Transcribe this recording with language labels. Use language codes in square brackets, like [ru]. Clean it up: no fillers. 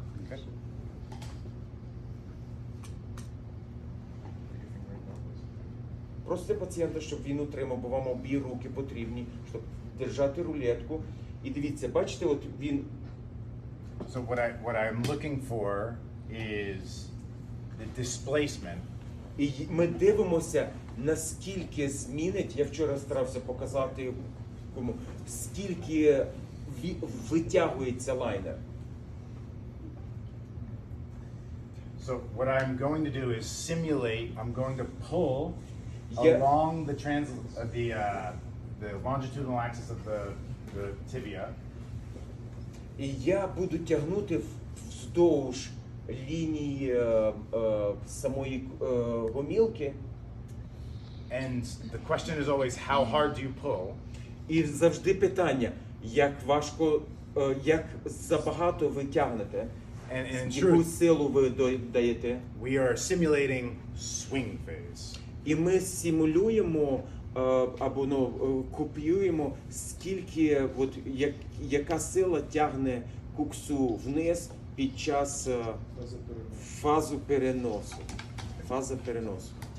[en] Okay. [uk] Просите пацієнта, щоб він утримав, бо вам обі руки потрібні, щоб держати рулетку. І дивіться, бачите, от він. [en] So what I'm looking for is the displacement. [uk] І ми дивимося, наскільки змінить, я вчора старався показати кому, скільки витягується лайнер. [en] So what I'm going to do is simulate. I'm going to pull Yeah. along the longitudinal axis of the tibia, [uk] І я буду тягнути вздовж лінії самої гомілки. [en] and the question is always how hard do you pull? [uk] І завжди питання, як важко, як забагато ви тягнете. [en] And in [uk] яку [en] truth, [uk] силу ви даєте. [en] we are simulating swing phase. [uk] І ми симулюємо або копіюємо, скільки, яка сила тягне куксу вниз під час фазу переносу. Фаза переносу.